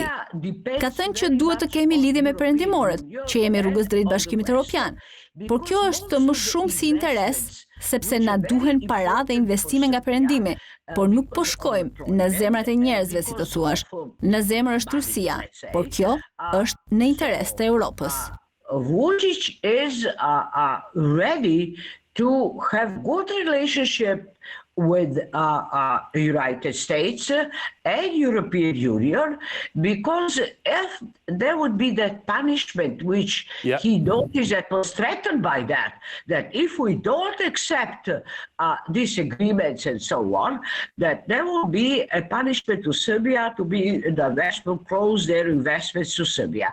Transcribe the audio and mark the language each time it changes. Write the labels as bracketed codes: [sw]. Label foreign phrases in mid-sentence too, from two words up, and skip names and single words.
[sq] Ka thënë që duhet të kemi lidhje me perëndimorët, që jemi rrugës drejt Bashkimit Evropian. Por kjo është më shumë si interes, sepse na duhen para dhe investime nga perëndimi, por nuk po shkojmë në zemrat e njerëzve, si të thuash. Në zemër është Rusia, por kjo është në interes të Europës. [en] Vuçić is ready to have good relationship with United States and European Union, because if there would be that punishment which he noticed that was threatened by that if we don't accept these agreements and so on, that there will be a punishment to Serbia to be the investment, close their investments to Serbia.